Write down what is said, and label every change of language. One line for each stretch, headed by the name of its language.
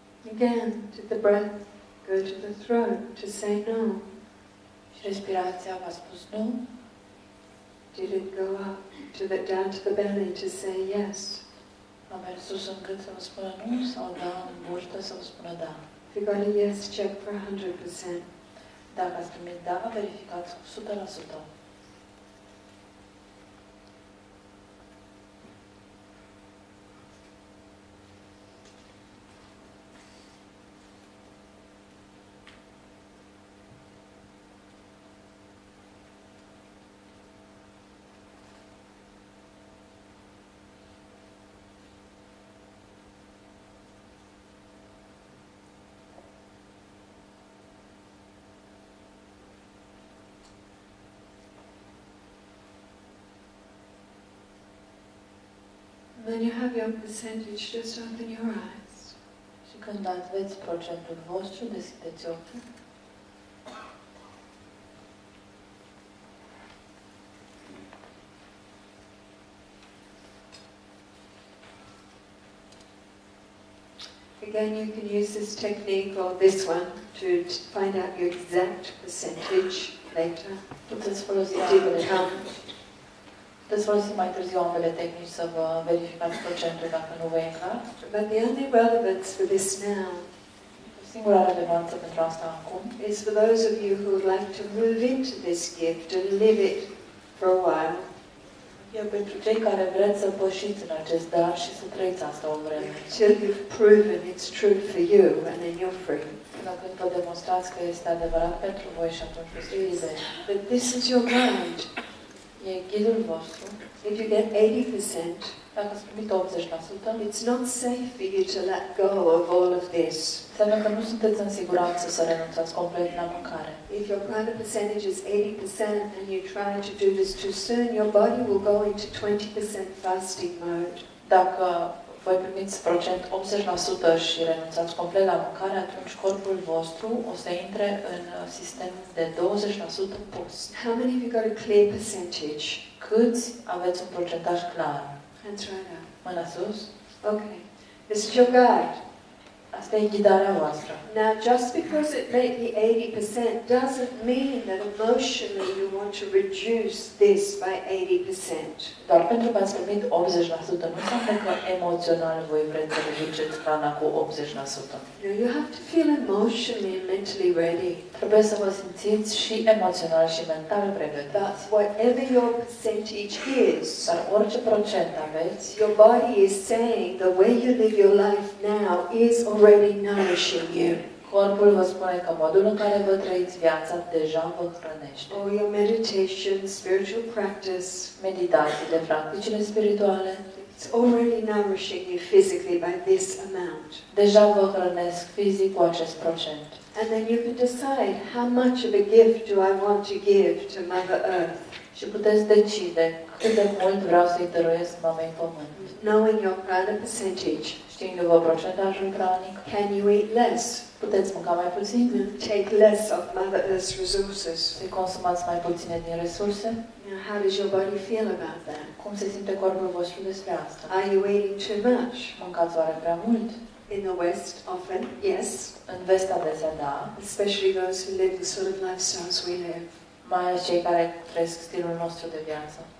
English: Again, did the breath go to the throat to say no?
Romanian: Și respirația v-a spus nu?
English: Did it go up to the down to the belly to say yes?
Romanian: A mers sus în gât să vă spună nu sau da în burtă să vă spună da?
English: If you got a yes, check for 100%.
Romanian: Dacă ați primit da, verificați cu 100%.
English: When you have your percentage, just open your eyes.
Romanian: Și când aveți procentul vostru, deschideți ochii.
English: Again, you can use this technique or this one to find out your exact percentage. later.
Romanian: Puteți folosi
English: It
Romanian: ambele
English: didn't come.
Romanian: Puteți folosi mai târziu ambele tehnici să vă verificați procentul dacă nu vă e clar.
English: But the only relevance for this now
Romanian: Singura relevanță pentru asta acum
English: is for those of you who would like to move into this gift and live it for a while.
Romanian: e pentru cei care vreți să pășiți în acest dar și să trăiți asta o vreme.
English: Until you've proven it's true for you, and then you're free.
Romanian: Până când vă demonstrați că este adevărat pentru voi și atunci veți fi liberi.
English: But this is your guide.
Romanian: E ghidul vostru.
English: If you get 80%,
Romanian: Dacă ați primit 80%,
English: it's not safe for you to let go of all of this.
Romanian: înseamnă că nu sunteți în siguranță să renunțați complet la mâncare.
English: If your prana percentage is 80% and you try to do this too soon, your body will go into 20% fasting mode.
Romanian: Dacă voi primiți procent 80% și renunțați complet la mâncare, atunci corpul vostru o să intre în sistem de 20% post.
English: How many of you got a clear percentage?
Romanian: Câți aveți un procentaj clar?
English: Hands right up.
Romanian: Mâna sus.
English: Okay. This is your guide.
Romanian: Asta e ghidarea voastră.
English: Now, just because it may be 80% doesn't mean that emotionally you want to reduce this by 80%.
Romanian: Doar pentru că ați primit 80%, nu înseamnă că emoțional voi vreți să reduceți hrana cu 80%.
English: No, you have to feel emotionally and mentally ready.
Romanian: Trebuie să vă simțiți și emoțional și mental pregătiți.
English: But whatever your percentage is,
Romanian: Dar orice procent aveți,
English: your body is saying the way you live your life now is already nourishing you.
Romanian: corpul vă spune că modul în care vă trăiți viața deja vă hrănește.
English: All your meditation, spiritual practice,
Romanian: Meditațiile, practicile spirituale,
English: it's already nourishing you physically by this amount.
Romanian: deja vă hrănesc fizic cu acest procent.
English: And then you can decide how much of a gift do I want to give to Mother Earth.
Romanian: Și puteți decide cât de mult vreau să-i dăruiesc mamei pământ.
English: Knowing your prana percentage,
Romanian: Știindu-vă procentajul pranic,
English: can you eat less?
Romanian: puteți mânca mai puțin,
English: Take less of Mother Earth's resources.
Romanian: să-i consumați mai puține din resurse.
English: Now, how does your body feel about that?
Romanian: Cum se simte corpul vostru despre asta?
English: Are you eating too much?
Romanian: Mâncați oare prea mult?
English: In the West, often, yes.
Romanian: În vest adesea, da,
English: Especially those who live the sort of lifestyles we live.
Romanian: mai ales cei care trăiesc stilul nostru de viață.